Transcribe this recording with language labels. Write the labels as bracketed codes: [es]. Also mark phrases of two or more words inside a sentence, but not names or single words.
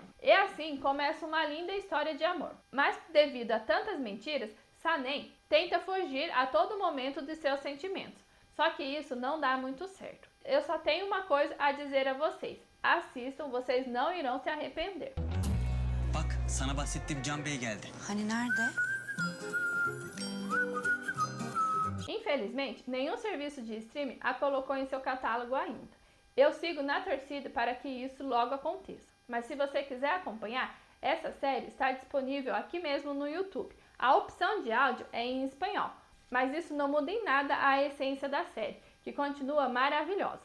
[pt] E assim começa uma linda história de amor. Mas devido a tantas mentiras, Sanem tenta fugir a todo momento de seus sentimentos. Só que isso não dá muito certo. Eu só tenho uma coisa a dizer a vocês. Assistam, vocês não irão se arrepender. [tr] Bak, sana bahsettiğim Can Bey geldi. Hani nerede? [pt] Infelizmente, nenhum serviço de streaming a colocou em seu catálogo ainda. Eu sigo na torcida para que isso logo aconteça. Mas se você quiser acompanhar, essa série está disponível aqui mesmo no YouTube. A opção de áudio é em espanhol, mas isso não muda em nada a essência da série, que continua maravilhosa.